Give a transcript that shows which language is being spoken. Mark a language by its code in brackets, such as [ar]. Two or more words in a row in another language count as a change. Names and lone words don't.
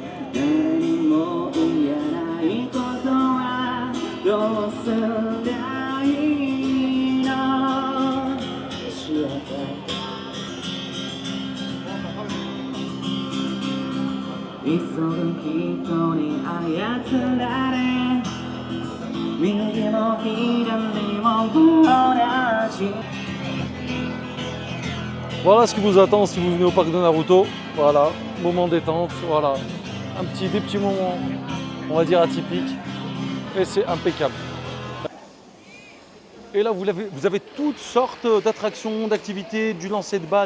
[ja] 何も言えないことはどうすりゃいいの。教えて急ぐ人に操られ右も左も同じ。 [fr] Voilà ce qui vous attend si vous venez au parc de Naruto. Voilà, moment détente, voilà. Des petits moments, on va dire atypiques. Et c'est impeccable. Et là, vous avez toutes sortes d'attractions, d'activités, du lancer de balles.